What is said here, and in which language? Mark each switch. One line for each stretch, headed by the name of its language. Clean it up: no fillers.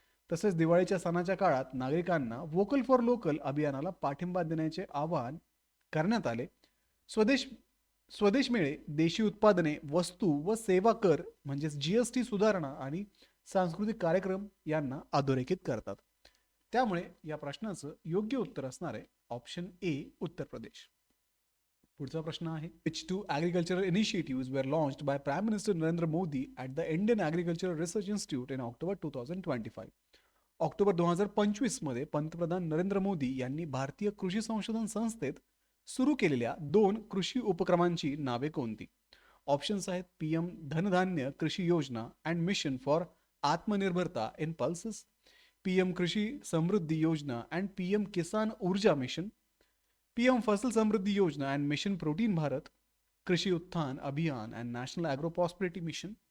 Marathi: तसेच दिवाळीच्या सणाच्या काळात नागरिकांना वोकल फॉर लोकल अभियानाला पाठिंबा देण्याचे आवाहन करण्यात आले. स्वदेश मेळे देशी उत्पादने, वस्तू व सेवा कर म्हणजेच GST सुधारणा आणि सांस्कृतिक कार्यक्रम यांना अधोरेखित करतात. त्यामुळे या प्रश्नाचं योग्य उत्तर असणार आहे ऑप्शन ए, उत्तर प्रदेश. पुढचा प्रश्न आहे
English: which two agricultural initiatives were launched by Prime Minister Narendra Modi at the Indian Agricultural Research Institute in October 2025.
Marathi: October 2025 मध्ये पंतप्रधान नरेंद्र मोदी यांनी भारतीय कृषी संशोधन संस्थेत सुरू केलेल्या 2 कृषी उपक्रमांची नावे कोणती? ऑप्शन्स आहेत PM धनधान्य कृषी योजना अँड मिशन फॉर आत्मनिर्भरता इन पल्सेस, PM कृषी समृद्धी योजना अँड PM किसान ऊर्जा मिशन, PM फसल समृद्धि योजना एंड मिशन प्रोटीन भारत, कृषी उत्थान अभियान and national agro prosperity mission.